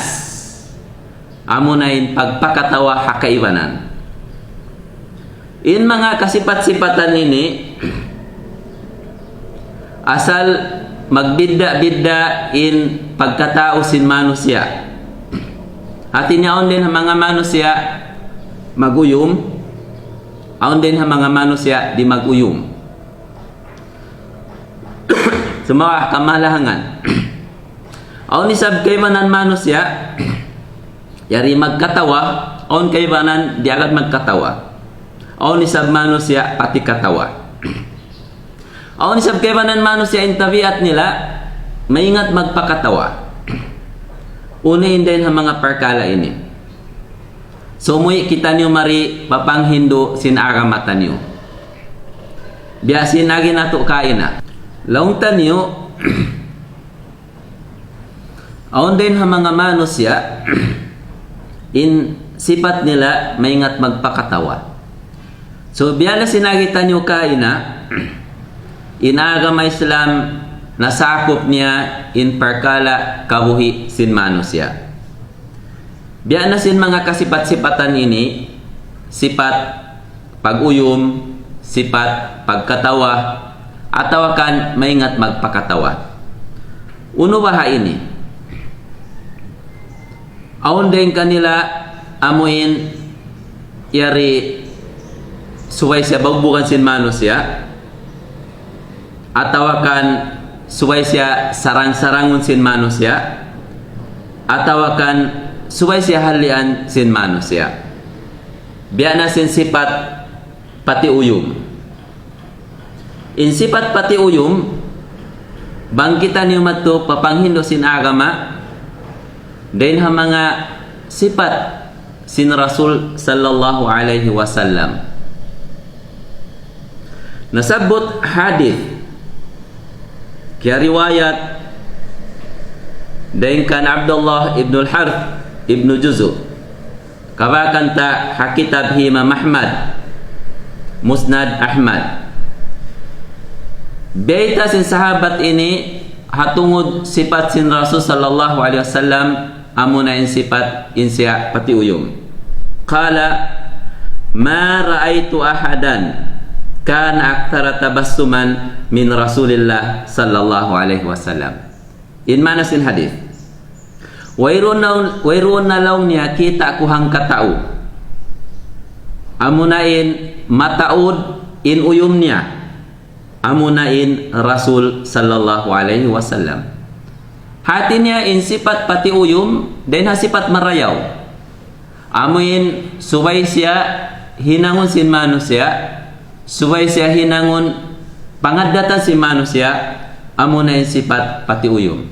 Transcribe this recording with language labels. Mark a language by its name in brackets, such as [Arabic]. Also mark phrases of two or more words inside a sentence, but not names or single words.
[Tausug] Amuna in pagpakatawa hakaibanan. In mga kasifat-sifatan ini asal magbidda-bidda in pagkatao sin manusia. Hati niya on din ang mga manusia maguyum, aon din ang mga manusia di maguyum. Sumawa kamalahangan. Aon isab kaybanan manusia yari magkatawa, aon kaybanan di agad magkatawa. Aon isab manusia pati katawa. Aon isab kaybanan manusia in tabiat nila maingat magpakatawa. Unahin din ang mga parkala ini. Sumuy kita niyo mari papanghindo sin agamatan niyo. Biasin lagi nato kaina. Laung tanyo aon din ang mga manusia in sifat nila maingat magpakatawa. So biala sinagita niyo kaina in agama Islam nasakop niya in parkala kabuhi sin manusia. Biya na sin mga kasipat-sipatan ini, sifat pag-uyum, sifat pagkatawa, atawakan maingat magpakatawa. Uno baha ini. Aon din kanila amuin yari suway siya bagbukan sin manusia, atawakan suway siya sarang-sarangun sin manusia, atawakan suway siya halian sin manusia. Biya na sin sifat pati uyum. In sifat pati uyum, bangkitan niyo mato papanghindo sin agama, din ha mga sifat sin Rasul [Arabic] صلى الله عليه وسلم. [Tausug] Nasabot hadith kaya riwayat din kan Abdullah ibn al-Harth ibn Juzu kabakan ta hakitab Imam Ahmad Musnad Ahmad. Beita sin sahabat ini hatungod sifat sin Rasul [Arabic] صلى الله عليه وسلم [Tausug] amuna in sifat in siya pati uyum. [Arabic] قال ما رأيت أحدا كان أكثر تبسما من رسول الله صلى الله عليه وسلم. [Tausug] In mana sin hadith. Wairun na law niya kita kuhang katao. Amuna in mataud in uyum niya. amunain Rasul [Arabic] صلى الله عليه وسلم. [Tausug] Hatinya in sifat pati uyum dan sifat marayaw. Amuin subay siya hinangon sin manusia, subay siya hinangon pangadatan si manusia, amunain sifat pati uyum.